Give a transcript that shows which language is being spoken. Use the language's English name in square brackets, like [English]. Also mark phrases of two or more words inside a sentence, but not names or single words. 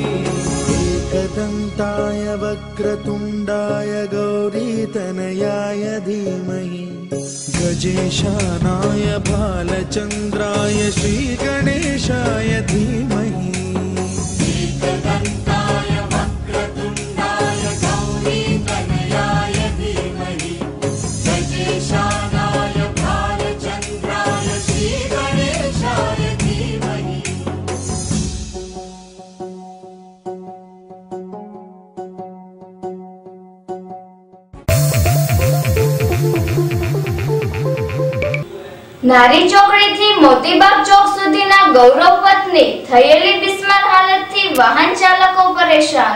[Sanskrit] एकदन्ताय वक्रतुण्डाय गौरीतनयाय धीमहि गजेशानाय बालचन्द्राय श्रीगणेशाय धीमहि एकदन्ताय वक्रतुण्डाय गौरीतनयाय धीमहि गजेशानाय बालचन्द्राय श्रीगणेशाय धीमहि। [Gujarati] નારી ચોકડીથી મોતીબાગ ચોક સુધીના ગૌરવ પથની થયેલી બિસ્માર હાલતથી વાહન ચાલકો પરેશાન।